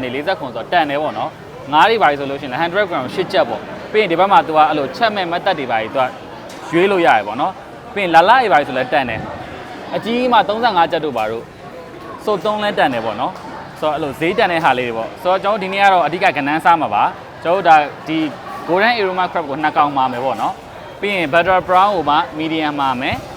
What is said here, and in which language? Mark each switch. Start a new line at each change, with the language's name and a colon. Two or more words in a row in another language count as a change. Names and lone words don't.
Burmese: ကနေ40ခွန်ဆိုတော့တန်တယ်ပေါ့နော်ငါးတွေပါဆိုလို့ရှိရင်လည်း100 gram 8ချက်ပေါ့ပြီးရင်ဒီဘက်မှာသူကအဲ့လိုချက်မဲ့မတ်တက်တွေပါသူကရွေးလို့ရတယ်ပေါ့နော်ပြီးရင်လာလာတွေပါဆိုလည်းတန်တယ်အကြီးမှ35ချက်တို့ပါတို့ဆို3လဲတန်တယ်ပေါ့နော်ဆိုတော့အဲ့လိုဈေးတန်တဲ့ဟာလေးတွေပေါ့ဆိုတော့ကျွန်တော်ဒီနေ့ကတော့အဓိကကဏ္ဍစားမှာပါကျွန်တော်တို့ဒါဒီ
English: golden aroma crab
Burmese: ကို2ကောင်မှာမယ်ပေါ့နော်ပြီးရင်
English: butter brown
Burmese: ကိုမှ medium မှာမယ်